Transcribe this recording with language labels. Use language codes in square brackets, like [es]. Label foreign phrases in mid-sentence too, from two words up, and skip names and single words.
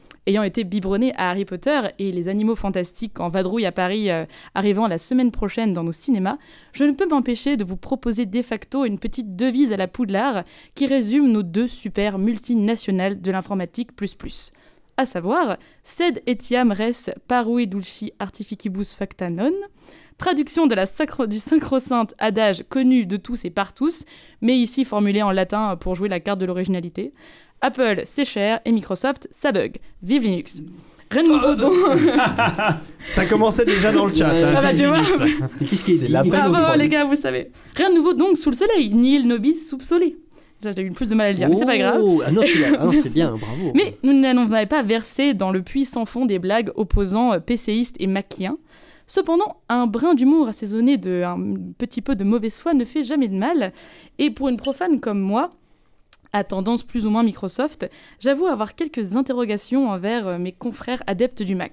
[fr] Ayant été biberonné à Harry Potter et les animaux fantastiques en vadrouille à Paris arrivant la semaine prochaine dans nos cinémas, je ne peux m'empêcher de vous proposer de facto une petite devise à la Poudlard qui résume nos 2 super multinationales de l'informatique ++. À savoir, [la] sed etiam res parui dulci artificibus facta non, [fr] traduction de du sacro-saint adage connu de tous et par tous, mais ici formulé en latin pour jouer la carte de l'originalité. Apple, c'est cher, et Microsoft, ça bug. Vive Linux. Rien de nouveau donc... Ça commençait déjà dans le chat. Ah bah, tu vois. Qu'est-ce qui est dit? Bravo les gars, vous savez. Rien de nouveau donc sous le soleil, [la] nihil nobis sub sole. [fr] J'ai eu plus de mal à le dire, mais c'est pas grave. Ah non, c'est bien, bravo. Mais nous n'allons pas verser dans le puits sans fond des blagues opposant PCistes et machiens. Cependant, un brin d'humour assaisonné d'un petit peu de mauvaise foi ne fait jamais de mal. Et pour une profane comme moi, à tendance plus ou moins Microsoft, j'avoue avoir quelques interrogations envers mes confrères adeptes du Mac.